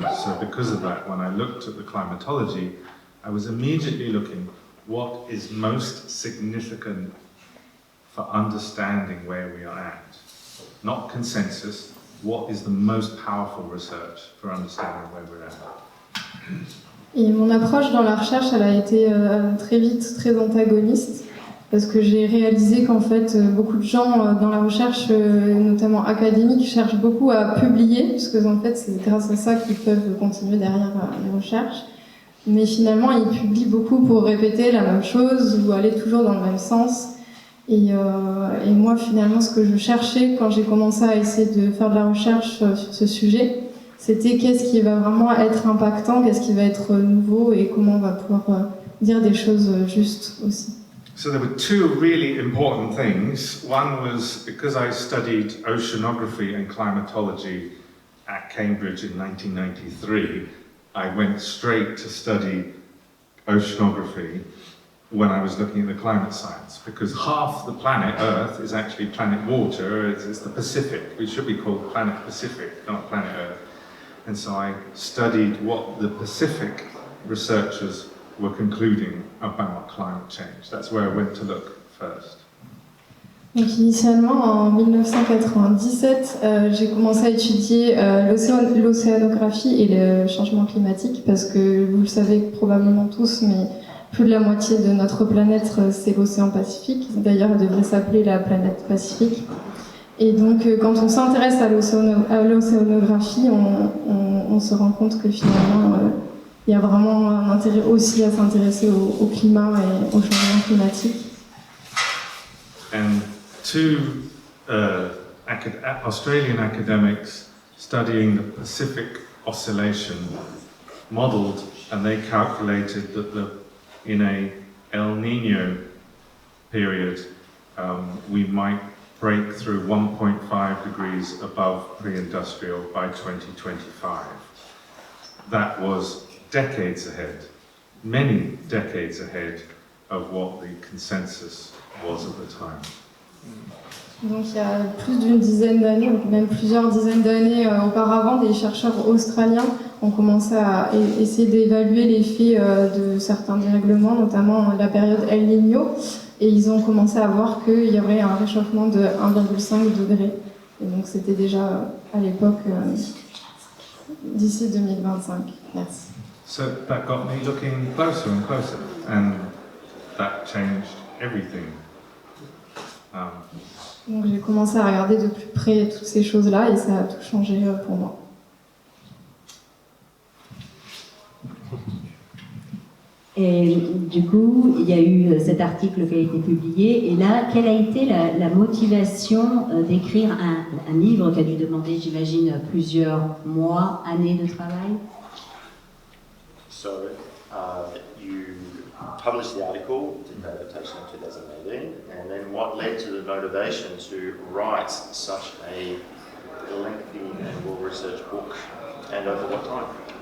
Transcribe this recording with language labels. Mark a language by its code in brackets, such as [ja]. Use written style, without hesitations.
[en] So because of that, when I looked at the climatology, I was immediately looking what is most significant for understanding where we are at. Not consensus, what is the most powerful research for understanding where we're at. [fr] Et mon approche dans la recherche, elle a été très vite très antagoniste, parce que j'ai réalisé qu'en fait, beaucoup de gens dans la recherche, notamment académique, cherchent beaucoup à publier, parce que en fait, c'est grâce à ça qu'ils peuvent continuer derrière les recherches. Mais finalement, ils publient beaucoup pour répéter la même chose ou aller toujours dans le même sens. Et moi, finalement, ce que je cherchais quand j'ai commencé à essayer de faire de la recherche sur ce sujet, c'était qu'est-ce qui va vraiment être impactant, qu'est-ce qui va être nouveau et comment on va pouvoir dire des choses justes aussi. [en] So there were two really important things. One was because I studied oceanography and climatology at Cambridge in 1993, I went straight to study oceanography when I was looking at the climate science, because half the planet Earth is actually planet water, it's the Pacific. We should be called planet Pacific, not planet Earth. And so I studied what the Pacific researchers were concluding about climate change. That's where I went to look first. [fr] Donc initialement, en 1997, j'ai commencé à étudier l'océanographie et le changement climatique, parce que vous le savez probablement tous, mais plus de la moitié de notre planète, c'est l'océan Pacifique. D'ailleurs, elle devrait s'appeler la planète Pacifique. Et donc, quand on s'intéresse à l'océanographie, on se rend compte que finalement, il y a vraiment un intérêt aussi à s'intéresser au climat et au changement climatique. [en] And two Australian academics studying the Pacific Oscillation modelled, and they calculated that in a El Nino period, we might break through 1.5 degrees above pre-industrial by 2025. That was decades ahead, many decades ahead of what the consensus was at the time. [fr] Donc il y a plus d'une dizaine d'années, même plusieurs dizaines d'années auparavant, des chercheurs australiens ont commencé à essayer d'évaluer l'effet de certains dérèglements, notamment la période El Niño, et ils ont commencé à voir qu'il y aurait un réchauffement de 1,5 degré. Et donc c'était déjà à l'époque d'ici 2025. Merci. [en] So that got me looking closer and closer, and that changed everything. [fr] Donc j'ai commencé à regarder de plus près toutes ces choses-là et ça a tout changé pour moi. Et du coup, il y a eu cet article qui a été publié. Et là, quelle a été la motivation d'écrire un livre qui a dû demander, j'imagine, plusieurs mois, années de travail? [en] So, you published the article, did the adaptation in 2018, and then what led to the motivation to write such a lengthy and well-researched book, and over what time?